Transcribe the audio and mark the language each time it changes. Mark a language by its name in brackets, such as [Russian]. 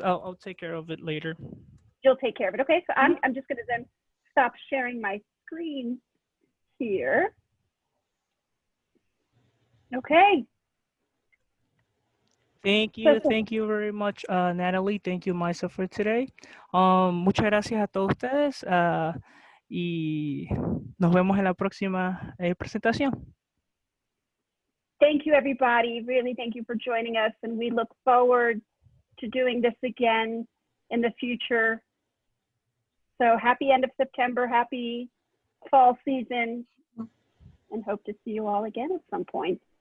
[English] I'll take care of it later. You'll take care of it. Okay, so I'm just going to then stop sharing my screen here. Okay. Thank you very much, Natalie. Thank you, Maisa, for today. [Spanish] Muchas gracias a todos ustedes y nos vemos en la próxima presentación. [English] Thank you, everybody. Really, thank you for joining us, and we look forward to doing this again in the future. So happy end of September, happy fall season, and hope to see you all again at some point.